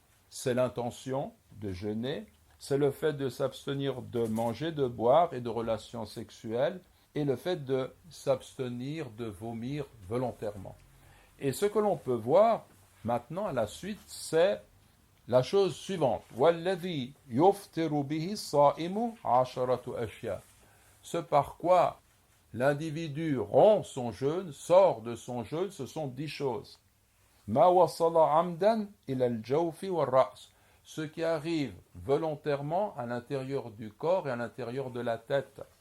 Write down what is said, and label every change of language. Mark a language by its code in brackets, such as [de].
[fr] C'est l'intention de jeûner. C'est le fait de s'abstenir de manger, de boire et de relations sexuelles, et le fait de s'abstenir de vomir volontairement. Et ce que l'on peut voir maintenant à la suite, c'est la chose suivante. [ar] وَالَّذِي يُفْتِرُ بِهِ الصَّائِمُ عَشَرَةُ أَشْيَاء. [fr] Ce par quoi l'individu rompt son jeûne, sort de son jeûne, ce sont 10 choses. [ar] مَا وَصَلَ عَمْدًا إِلَى الْجَوْفِ وَالرَّأْسِ. [fr] Ce qui arrive volontairement à l'intérieur du corps et à l'intérieur de la tête.